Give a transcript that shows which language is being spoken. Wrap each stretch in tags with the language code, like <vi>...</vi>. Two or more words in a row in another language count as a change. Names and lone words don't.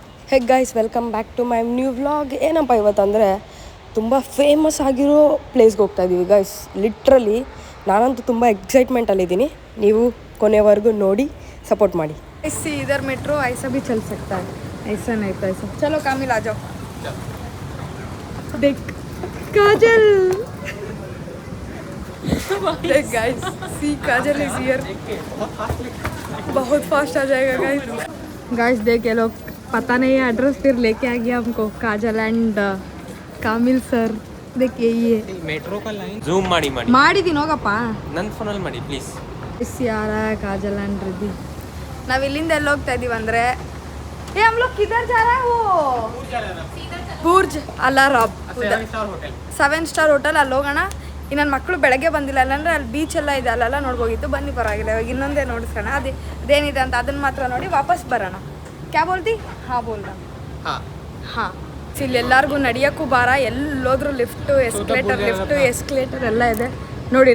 <en>Hey guys, welcome back to my new vlog.</en> <kn>ಏನಪ್ಪ ಇವತ್ತಂದರೆ ತುಂಬ ಫೇಮಸ್ ಆಗಿರೋ ಪ್ಲೇಸ್ಗೆ ಹೋಗ್ತಾ ಇದ್ದೀವಿ ಗೈಸ್. ಲಿಟ್ರಲಿ ನಾನಂತೂ ತುಂಬ ಎಕ್ಸೈಟ್ಮೆಂಟಲ್ಲಿದ್ದೀನಿ. ನೀವು ಕೊನೆವರೆಗೂ ನೋಡಿ सपोर्ट ಮಾಡಿ.</kn> <hi>इससे इधर मेट्रो ऐसा भी चल सकता है, ऐसा नहीं तो ऐसा. चलो कामिल आ जाओ. देख काजल.</hi> <en>देख guys, see Kajal is here.</en> <hi>बहुत फास्ट आ जाएगा गाइस. गाइस देख ये लोग पता नहीं है एड्रेस, फिर लेके आ गया हमको काजल एंड कामिल सर. देख यही है मेट्रो का लाइन. जूम</hi> <kn>ಮಾಡಿದೀನಿ ಹೋಗಪ್ಪ. ನನ್ನ ಫೋನಲ್ಲಿ ಮಾಡಿ ಪ್ಲೀಸ್.</kn> <hi>इस यार काजल एंड रिद्धि.</hi> <kn>ನಾವು ಇಲ್ಲಿಂದ ಎಲ್ಲಿ ಹೋಗ್ತಾ ಇದೀವಿ ಅಂದರೆ</kn> <hi>हम लोग किधर जा रहा है?</hi> <kn>वो ಬುರ್ಜ್ ಅಲಾರಾಬ್ 7 ಸ್ಟಾರ್ ಹೋಟೆಲ್. ಅಲ್ಲಿ ಹೋಗೋಣ. ನನ್ನ ಮಕ್ಕಳು ಬೆಳಗ್ಗೆ ಬಂದಿಲ್ಲ, ಅಲ್ಲಂದ್ರೆ ಅಲ್ಲಿ ಬೀಚ್ ಎಲ್ಲ ಇದೆ, ಅಲ್ಲೆಲ್ಲ ನೋಡ್ಬೋಗಿತ್ತು. ಬನ್ನಿ ಪರವಾಗಿಲ್ಲ, ಇವಾಗ ಇನ್ನೊಂದೇ ನೋಡಿಸ್ಕೋಣ. ಅದೇನಿದೆ ಅಂತ ಅದನ್ನು ಮಾತ್ರ ನೋಡಿ ವಾಪಸ್ ಬರೋಣ.</kn> <hi>क्या बोलती? हाँ बोलता.</hi> <kn>ಹಾಂ ಇಲ್ಲಿ ಎಲ್ಲರಿಗೂ ನಡೆಯೋಕ್ಕೂ ಭಾರ, ಎಲ್ಲೋದ್ರೂ ಲಿಫ್ಟು ಎಸ್ಕಲೇಟರ್ ಎಲ್ಲ ಇದೆ ನೋಡಿ.</kn>